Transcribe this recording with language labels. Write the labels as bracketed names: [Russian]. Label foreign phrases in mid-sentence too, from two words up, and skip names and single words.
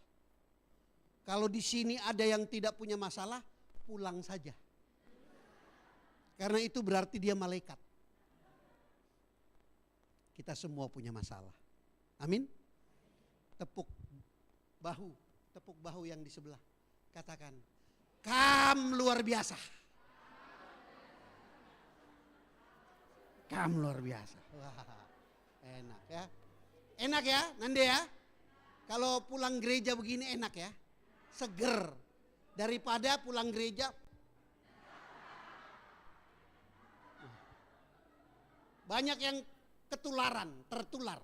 [Indonesian] Kalau di sini ada yang tidak punya masalah, pulang saja. Karena itu berarti dia malaikat. Kita semua punya masalah. Amin. Tepuk bahu yang di sebelah. Katakan, Kam luar biasa. Kam luar biasa. Wah, enak ya. Enak ya, Nande ya. Kalau pulang gereja begini enak ya. Seger. Daripada pulang gereja banyak yang tertular.